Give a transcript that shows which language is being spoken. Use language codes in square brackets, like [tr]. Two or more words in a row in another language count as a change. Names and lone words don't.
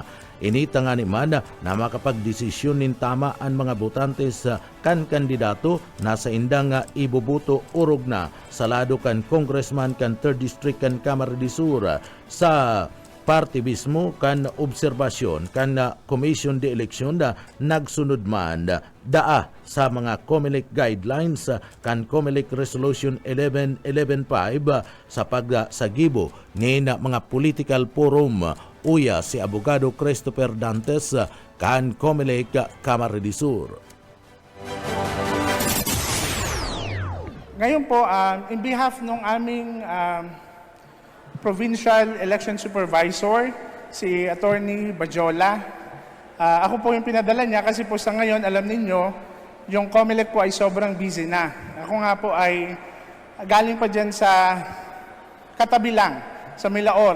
[bik] Initangani man na makapagdesisyon nin tama ang mga botantes kan kandidato na sa indang ibubuto urog na sa lado kan congressman kan 3rd District kan Camarines Sur sa party mismo kan obserbasyon kan Commission de Election nagsunod man daa sa mga Comelec guidelines kan Comelec Resolution 11115 sa pagsagibo ni mga [en] political forum. [bik] Uya si Abogado Christopher Dantes kan Comelec Camarines Sur. [tl] Ngayon po, [en] in behalf [tl] ng aming Provincial Election Supervisor, si Attorney Bajola, ako po yung pinadala niya kasi po sa ngayon, alam ninyo, yung Comelec po ay sobrang busy na. Ako nga po ay galing pa dyan sa katabi lang, sa Milaor.